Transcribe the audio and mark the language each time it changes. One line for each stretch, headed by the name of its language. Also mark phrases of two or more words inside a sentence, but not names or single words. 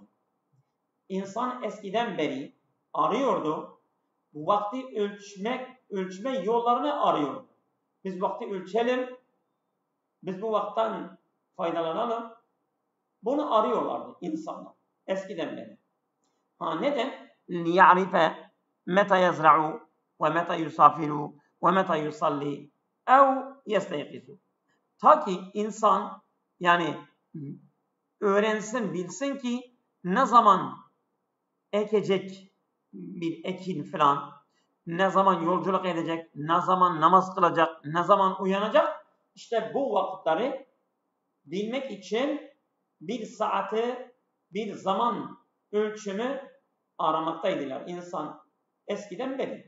Turkish: İnsan eskiden beri arıyordu. Bu vakti ölçme yollarını arıyordu. Biz vakti ölçelim. Biz bu vakitten faydalanalım. Bunu arıyorlardı insanlar. Eskiden beri. Neden?
Arabic: لِيَعْرِفَ مَتَى يَزْرَعُ وَمَتَى يُسَافِرُ وَمَتَى يُصَلِّ اَوْ يَسْتَيْقِزُ.
Turkish: Ta ki insan yani öğrensin, bilsin ki ne zaman ekecek bir ekin falan, ne zaman yolculuk edecek, ne zaman namaz kılacak, ne zaman uyanacak. İşte bu vakitleri bilmek için bir saati, bir zaman ölçümü aramaktaydılar insan eskiden beri.